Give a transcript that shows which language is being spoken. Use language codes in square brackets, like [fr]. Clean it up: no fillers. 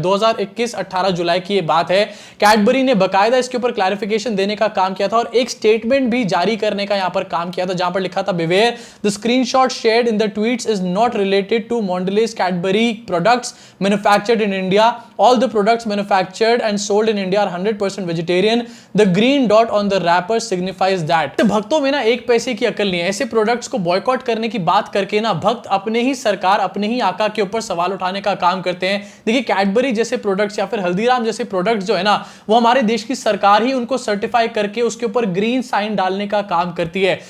[hi] 2021 18 जुलाई की ये बात है, कैडबरी ने बकायदा इसके ऊपर क्लैरिफिकेशन देने का काम किया था और एक स्टेटमेंट भी जारी करने का यहां पर काम किया था, जहां पर लिखा था, [en] Beware the screenshot shared in the tweets is not related to Mondelez Cadbury products manufactured in India. All the products manufactured and sold in India are 100% vegetarian. The green dot on the wrapper signifies that. [hi] भक्तों में ना एक पैसे की अकल नहीं है, ऐसे प्रोडक्ट्स को बॉयकॉट करने की बात करके ना भक्त अपने ही सरकार, अपने ही आका के ऊपर सवाल उठाने का काम करते हैं। देखिए कैडबरी जैसे प्रोडक्ट्स या फिर हल्दीराम जैसे प्रोडक्ट्स जो है ना, वो हमारे देश की सरकार ही उनको सर्टिफाई करके उसके ऊपर ग्रीन साइन डालने का काम करती है।